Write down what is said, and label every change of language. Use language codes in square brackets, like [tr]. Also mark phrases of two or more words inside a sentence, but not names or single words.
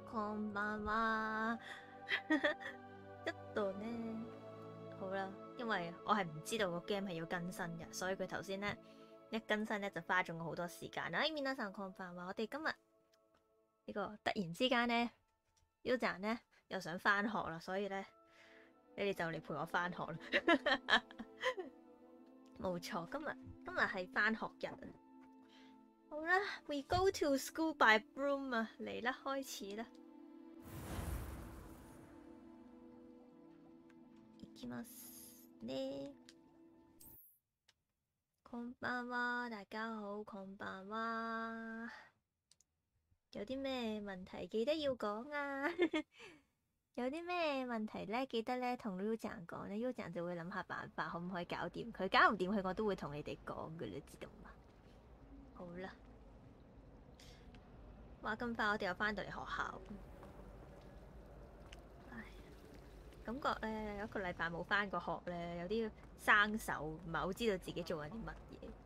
[ja] こんばんは。 [yue] 一度呢，好啦，因為我係唔知道個 game 係要更新嘅，所以佢頭先咧一更新咧就花咗我好多時間啦。 [ja] 皆さんこんばんは， [yue] 我哋今日呢個突然之間咧 Yuu ちゃん咧又想翻學啦，所以咧你哋就嚟陪我翻學啦。冇錯，今日係翻學日啊！好啦 ， [en] We go to school by broom [yue] 啊，嚟啦，開始啦。 [ja] 行きますね。こんばんは， [yue] 大家好， [ja] こんばんは。 [yue] 有啲咩問題記得要講啊！有啲咩問題咧，記得咧同 Yuu ちゃん講咧，Yuu ちゃん就會諗下辦法，可唔可以搞掂佢？搞唔掂佢，我都會同你哋講嘅，你知道嘛？好啦，話咁快我哋又翻到嚟學校，唉，感覺咧有一個禮拜冇翻過學咧，有啲生手，唔係好知道自己做緊啲乜嘢。